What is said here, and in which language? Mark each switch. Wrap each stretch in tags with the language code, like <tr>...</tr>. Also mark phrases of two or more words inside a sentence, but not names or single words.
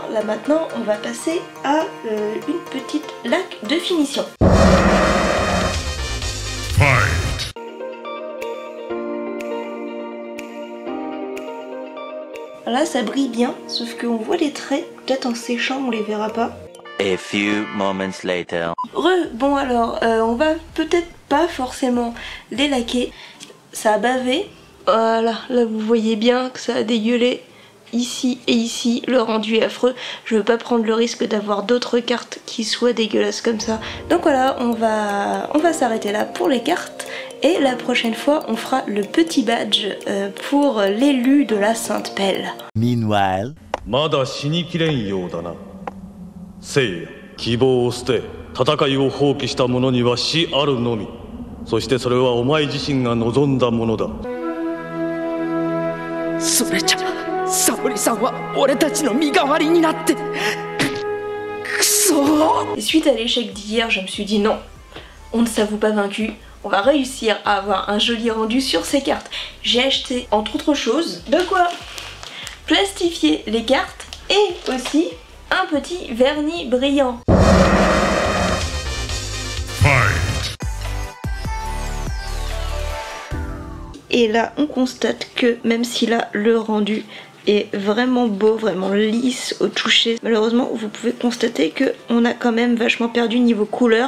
<fr>Là maintenant, on va passer à une petite laque de finition. Là, ça brille bien, sauf qu'on voit les traits. Peut-être en séchant, on les verra pas.</fr> <en>A few moments later.</en> <fr>Bon alors, on va peut-être pas forcément les laquer. Ça a bavé. Voilà, là vous voyez bien que ça a dégueulé. Ici et ici, le rendu est affreux. Je veux pas prendre le risque d'avoir d'autres cartes qui soient dégueulasses comme ça. Donc voilà, on va s'arrêter là pour les cartes. Et la prochaine fois, on fera le petit badge pour l'élu de la Sainte Pelle. Meanwhile.</fr> <ja>まだ死にきれんようだな。聖夜、希望を捨て、戦いを放棄した者には死あるのみ。そしてそれはお前自身が望んだものだ。それじゃ。沙織さんは俺たちの身代わりになってくそ。</ja> <fr>Et suite à l'échec d'hier, je me suis dit non, on ne s'avoue pas vaincu, on va réussir à avoir un joli rendu sur ces cartes. J'ai acheté entre autres choses de quoi plastifier les cartes et aussi un petit vernis brillant. Et là on constate que même si là le rendu est vraiment beau, vraiment lisse au toucher, malheureusement vous pouvez constater que on a quand même vachement perdu niveau couleur.</fr>